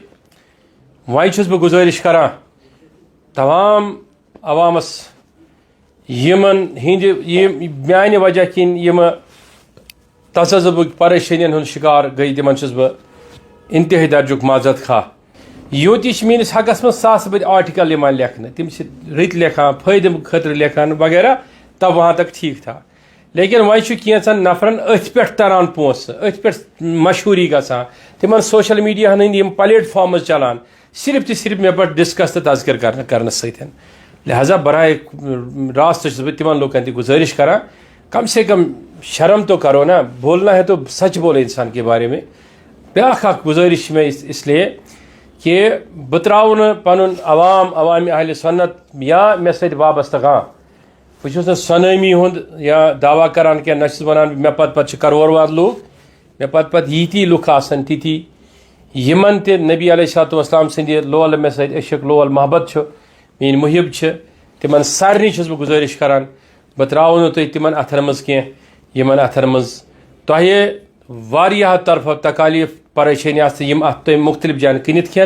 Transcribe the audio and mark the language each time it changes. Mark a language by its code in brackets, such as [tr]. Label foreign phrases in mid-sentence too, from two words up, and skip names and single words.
[ks] وۄنۍ چھُس بہٕ گُزٲرِش کران تمام عوامس یمن ہندِ میانہِ وجہ کِنۍ یِم تذبُک پریشٲنین ہُنٛد شکار گٔے, تِمن چھُس بہٕ انتہٲئی درجُک معذرت خواہ. یوتہِ چھِ میٲنِس حقس منٛز ساسہٕ بٔدۍ آرٹِکل یِوان لیکھنہٕ, تِم چھِ رٕتۍ لیکھان, فٲیدٕ خٲطرٕ لیکھان وغیرہ, [ur] تب وہاں تک ٹھیک تھا. [ks] لیکن وۄنۍ چھُ کینٛژن نفرن أتھۍ پٮ۪ٹھ تران پونٛسہٕ, أتھۍ پٮ۪ٹھ مشہوٗری گژھان, تِمن سوشل میڈیاہن ہٕنٛدۍ یِم پلیٹ فارمز چلان, صرف تہٕ صرف مےٚ پٮ۪ٹھ ڈسکس تہٕ تذکر کرنہٕ سۭتۍ. لہذا براہ راست چھُس بہٕ تِمن لوٗکن تہِ گُزٲرِش کران, [ur] کم سے کم شرم تو کرو نا, بولنا ہے تو سچ بولے انسان کے بارے میں. [ks] بیاکھ اکھ گزٲرِش [ur] میں اس لیے [ks] کہ بہٕ ترٛاوٕ نہٕ پنُن عوام اہل سنت یا مےٚ سۭتۍ وابستہٕ کانٛہہ. بہٕ چھُس نہٕ سۄنٲمی ہُنٛد یا دعویٰ کران کینٛہہ, نہ چھُس وَنان مےٚ پتہٕ چھِ کرور واد لوٗکھ, مےٚ پتہٕ ییٖتی لُکھ آسن تِتی یِمن تہِ نبی [ar] علیہ الصلوۃ والسلام [ks] سٕنٛدِ لولہٕ مےٚ سۭتۍ عشق لول محبت چھُ, میٲنۍ محب چھِ, تِمن سارنٕے چھُس بہٕ گُزٲرِش کران بہٕ ترٛاوٕ نہٕ تُہۍ تِمن اتھن منٛز کینٛہہ یِمن اتھن منٛز تۄہہِ واریاہو طرفو تکالیف پریشٲنی آسہِ یِم اتھ تُہۍ مختلف جایَن کٕنِتھ کھٮ۪ن.